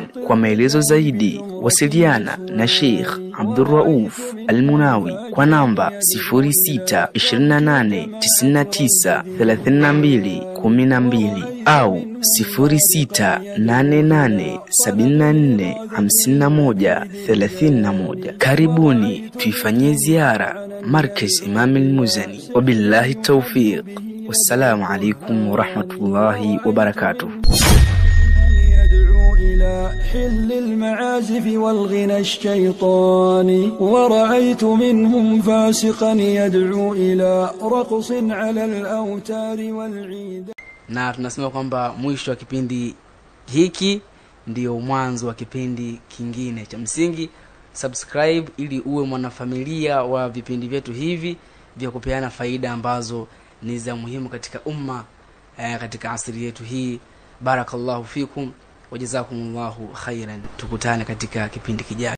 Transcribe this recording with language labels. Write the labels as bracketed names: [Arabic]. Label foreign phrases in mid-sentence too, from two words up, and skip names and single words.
[Swahili] Kwa maelezo zaidi wasiliana na Sheikh Abdurrauf Al-Munawi kwa namba 0628993212 au 0688745131. Karibuni tuifanyie ziara Markaz Imam al-Muzani. [Arabic] وبالله التوفيق. والسلام عليكم ورحمة الله وبركاته. حل المعازف والغنى الشيطاني، ورأيت منهم فاسقا يدعو إلى رقص على الأوتار والعيد. [Swahili] Na tunasema kwamba mwisho wa kipindi hiki ndio mwanzo wa kipindi kingine. Cha msingi subscribe ili uwe mwanafamilia wa vipindi vyetu hivi vya kupeana faida ambazo ni za muhimu katika umma, katika asili yetu hii. [Arabic] بارك الله فيكم وجزاكم الله خيرا. [Swahili] Tukutane katika kipindi kijacho.